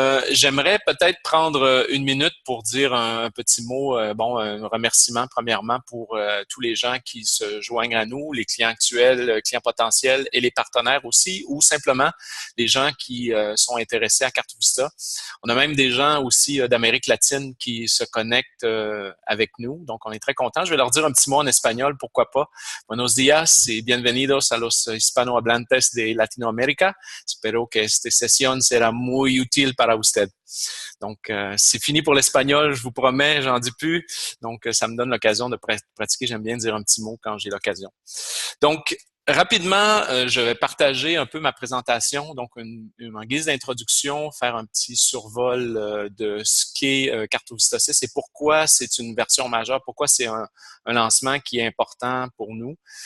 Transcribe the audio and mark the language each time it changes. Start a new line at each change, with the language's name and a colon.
French: J'aimerais peut-être prendre une minute pour dire un petit mot, un remerciement premièrement pour tous les gens qui se joignent à nous, les clients actuels, clients potentiels et les partenaires aussi, ou simplement les gens qui sont intéressés à Cartoonista. On a même des gens aussi d'Amérique latine qui se connectent avec nous, donc on est très contents. Je vais leur dire un petit mot en espagnol, pourquoi pas.
Spanish: Buenos días y bienvenidos a los hispanohablantes de Latinoamérica. Espero que esta sesión será muy útil para usted.
French: Donc, c'est fini pour l'espagnol, je vous promets, j'en dis plus. Donc, ça me donne l'occasion de pratiquer. J'aime bien dire un petit mot quand j'ai l'occasion. Donc, rapidement, je vais partager un peu ma présentation, donc en guise d'introduction, faire un petit survol de ce qu'est Cartoonista 6 et pourquoi c'est une version majeure, pourquoi c'est un lancement qui est important pour nous.